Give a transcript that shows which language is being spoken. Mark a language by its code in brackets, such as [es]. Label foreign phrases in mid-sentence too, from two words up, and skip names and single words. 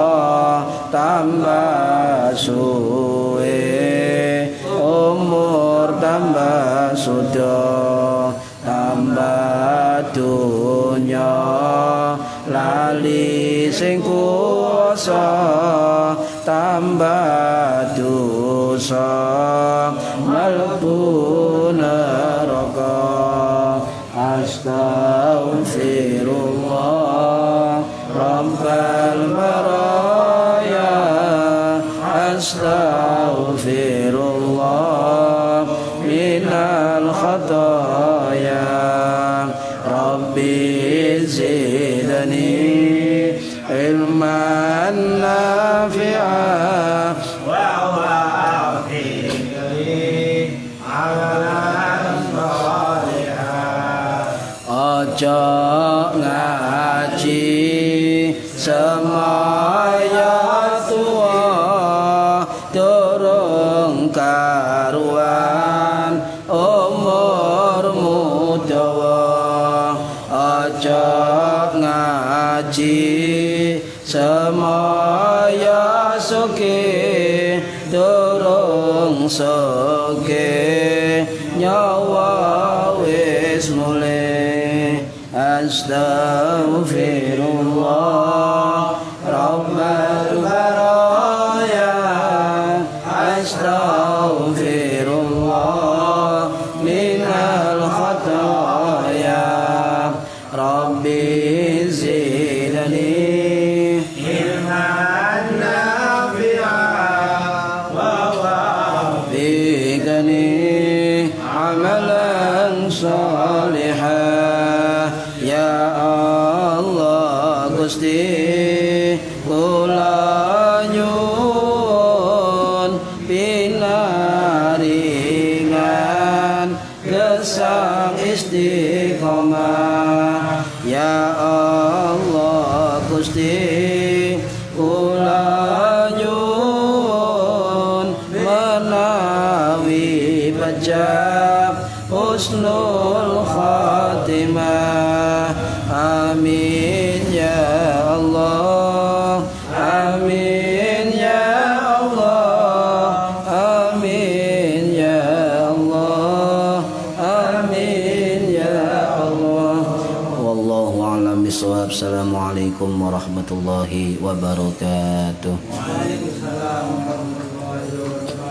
[jv] tambah suwe umur tambah sudah tambah dunya lali sing kuwasa tambah dosa mlebu neraka [ar] أستغفر الله رب البرايا أستغفر الله من الخطايا رب زدني علما نافعا ووفقني عملا صالحا. [jv] Ojo ngaji semaya tua durung karuan umurmu dawa. Ojo ngaji semaya suki durung suki nyawa wis mulih. [ar] أستغفر الله رب البرايا أستغفر الله من الخطايا رب زدني علما نافعا ووفقني عملا صالحا. [jv] Ya Allah Gusti kula nyuwun pinaringan gesang istiqomah. Ya Allah Gusti kula nyuwun menawi pajak [ar] حسن الخاتمة. آمين يا الله، آمين يا الله، آمين يا الله، آمين يا الله. والله أعلم بالصواب. السلام عليكم ورحمة الله وبركاته. وعليكم السلام ورحمة الله وبركاته.